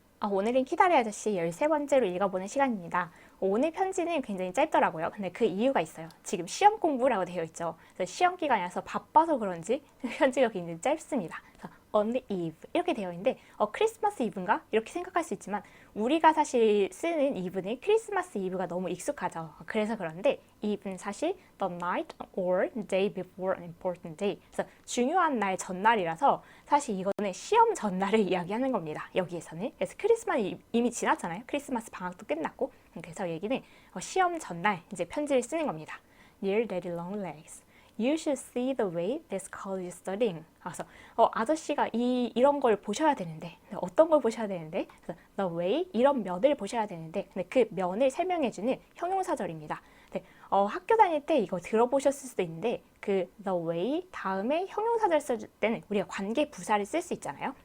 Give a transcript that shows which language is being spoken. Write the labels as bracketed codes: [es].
[ko] 오늘은 키다리 아저씨 13번째로 읽어보는 시간입니다. 오늘 편지는 굉장히 짧더라고요. 근데 그 이유가 있어요. 지금 시험 공부라고 되어 있죠. 그래서 시험 기간이라서 바빠서 그런지 편지가 굉장히 짧습니다. 그래서 [en] on the eve [ko] 이렇게 되어 있는데 크리스마스 이브인가? 이렇게 생각할 수 있지만 우리가 사실 쓰는 이브는 크리스마스 이브가 너무 익숙하죠. 그래서 그런데 eve는 사실 [en] the night or day before an important day. [ko] 그래서 중요한 날 전날이라서 사실 이거는 시험 전날을 이야기하는 겁니다. 여기에서는. 그래서 크리스마스 이미 지났잖아요. 크리스마스 방학도 끝났고. 그래서 얘기는 시험 전날 이제 편지를 쓰는 겁니다. [en] Dear Daddy Longlegs, You should see the way this college is studying. [ko] 그래서 아저씨가 이런 걸 보셔야 되는데 어떤 걸 보셔야 되는데 그래서 the way 이런 면을 보셔야 되는데 근데 그 면을 설명해주는 형용사절입니다. 네, 학교 다닐 때 이거 들어보셨을 수도 있는데 그 the way 다음에 형용사절 쓸 때는 우리가 관계 부사를 쓸 수 있잖아요.